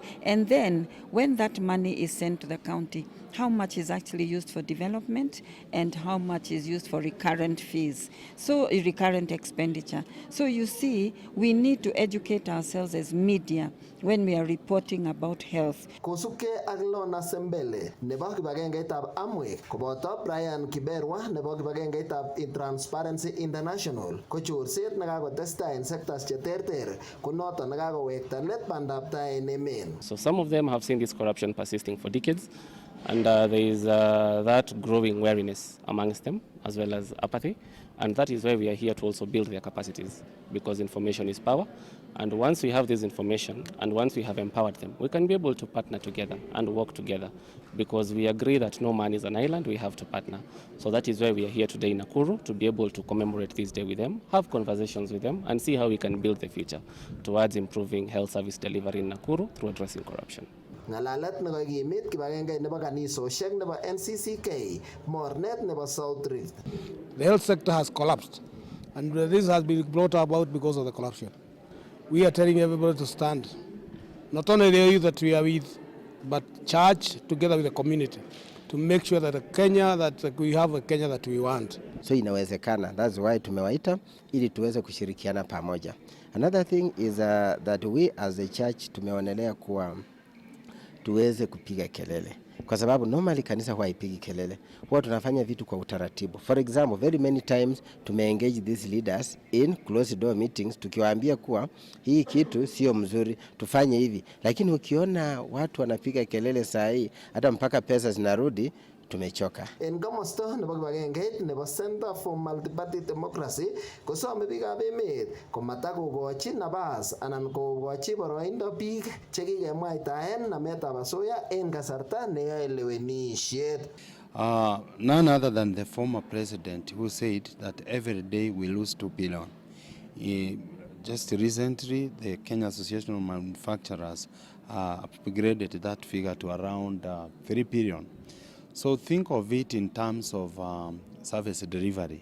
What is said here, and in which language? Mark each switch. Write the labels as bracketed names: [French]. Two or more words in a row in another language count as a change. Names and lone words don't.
[English] And then when that money is sent to the county, how much is actually used for development and how much is used for recurrent fees, so recurrent expenditure. So you see, we need to educate ourselves as media when we are reporting about health. [Kalenjin] Kosubkei ak Lona Sembele nebo kibagengeitab Amwik koboto Brian Kiberwa nebo kibagengeitab Transparency International ko chorset nekakotestai en sectors che terter ko noton nekakowekta let bandab tai en emet. [English] So some of them have seen this corruption persisting for decades, and there is that growing wariness amongst them as well as apathy, and that is why we are here to also build their capacities, because information is power, and once we have this information and once we have empowered them, we can be able to partner together and work together, because we agree that no man is an island, we have to partner. So that is why we are here today in Nakuru, to be able to commemorate this day with them, have conversations with them, and see how we can build the future towards improving health service delivery in Nakuru through addressing corruption. [Kalenjin] Ngalalet nekakimit kibagenge nebo kanisosiek nebo NCCK mornet nebo South Rift. [English] The health sector has collapsed, and this has been brought about because of the corruption. We are telling everybody to stand, not only the youth that we are with, but church together with the community, to make sure that we have a Kenya that we want. [Swahili] So inawezekana, [English] that's why [Swahili] tumewaita ili tuweze kushirikiana pamoja. [English] Another thing is that we as a church [Swahili] tumeonelea kuwa tuweze kupiga kelele, kwa sababu normally kanisa huwa haipigi kelele, huwa tunafanya vitu kwa utaratibu. [English] For example, very many times tumeengage these leaders in closed door meetings [Swahili] tukiwaambia kuwa hii kitu sio mzuri, tufanye hivi. Lakini ukiona watu wanapiga kelele saa hii hata mpaka pesa zinarudi, tumechoka. [Kalenjin] En komosto nebo kibagengeit nebo Center for Multi-Party Democracy kosome biikab emet komatakokochi nabas anan kokochi boroindo biik chekikemwaitaen nametab asoya en kasarta neyoe lewenisiet. [English] None other than the former president who said that every day we lose 2 billion. Just recently, the Kenya Association of Manufacturers upgraded that figure to around 3 billion. So think of it in terms of service delivery.